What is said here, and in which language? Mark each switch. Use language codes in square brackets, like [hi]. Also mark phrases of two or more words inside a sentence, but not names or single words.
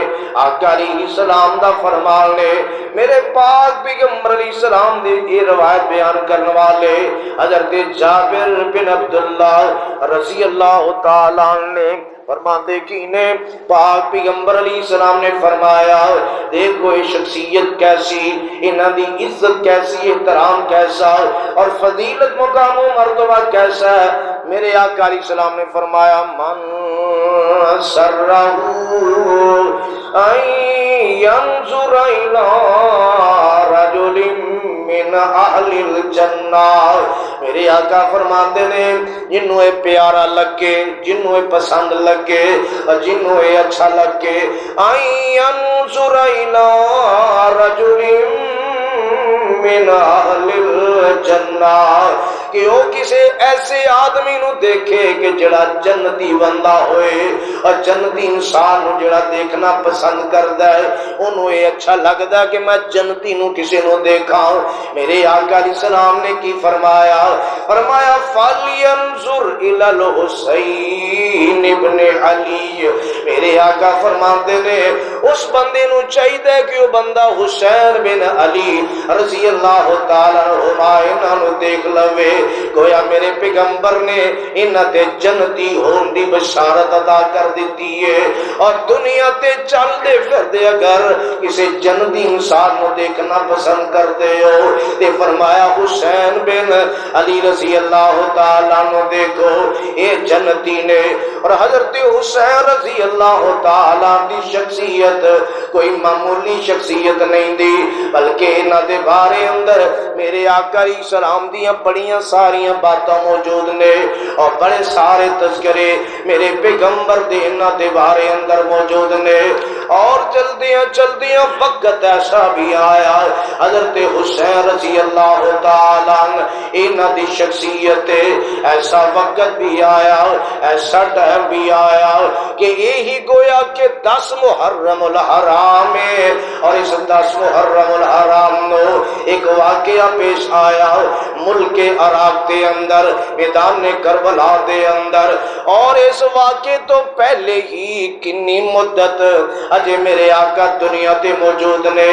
[pa] آقا علیہ السلام دا فرمان نے میرے پاک پیغمبر علیہ السلام دی یہ روایت بیان کرنے والے حضرت جابر بن عبداللہ رضی اللہ تعالیٰ نے فرماتے کی نے پاک پیغمبر علیہ السلام نے فرمایا دیکھو یہ شخصیت کیسی، انہاں دی عزت کیسی، احترام کیسا [ur] اور فضیلت مقام و مرتبہ کیسا ہے۔ [pa] میرے آقا علیہ السلام نے فرمایا [ar] من سرہ ان ینظر الی رجل من اہل الجنہ، [pa] میرے آقا فرماتے نے جنہوں یہ پیارا لگے، جنہوں یہ پسند لگے اور جنہوں یہ اچھا لگے، [ar] ان ینظر الی رجل من اہل الجنہ، [pa] کہ وہ کسی ایسے آدمی نو دیکھے کہ جڑا جنتی بندہ ہوئے اور جنتی انسان نو جڑا دیکھنا پسند کردا ہے، انہوں یہ اچھا لگدا کہ میں جنتی نو کسی نو دیکھا۔ میرے آقا علیہ السلام نے کی فرمایا، فرمایا [ar] فَلْيَنْظُرْ إِلَى الْحُسَيْنِ بْنِ عَلِيِّ، [pa] میرے آقا فرماتے نے اس بندے نو چاہیے کہ وہ بندہ حسین بن علی رضی اللہ تعالیٰ عنہما انہاں نو دیکھ لوے، گویا میرے پیغمبر نے انہاں تے جنتی ہون دی بشارت عطا کر دیتی ہے۔ اور دنیا تے چل دے پھر دے اگر کسی جنتی انسان نو دیکھنا پسند کرتے ہو تے فرمایا حسین بن علی رضی اللہ تعالیٰ عنہ دیکھو اے جنتی نے۔ اور حضرت حسین رضی اللہ تعالیٰ دی شخصیت کوئی معمولی شخصیت نہیں دی، بلکہ انہاں دے بارے اندر میرے آقا علیہ السلام دیاں بڑیاں ساریاں باتاں موجود نے اور بڑے سارے تذکرے میرے پیغمبر دے انہاں دے بارے اندر موجود نے۔ اور چلدیاں وقت ایسا بھی آیا حضرت حسین رضی اللہ تعالیٰ عنہ انہاں دی شخصیت ایسا وقت بھی آیا، ایسا ٹائم بھی آیا کہ یہی گویا کہ 10 محرم الحرام ہے، اور اس 10 محرم الحرام نو ایک واقعہ پیش آیا ملک عراق دے اندر، میدان کربلا دے اندر، اور اس واقعے تو پہلے ہی کنی مدت اجے میرے آقا دنیا تے موجود نے۔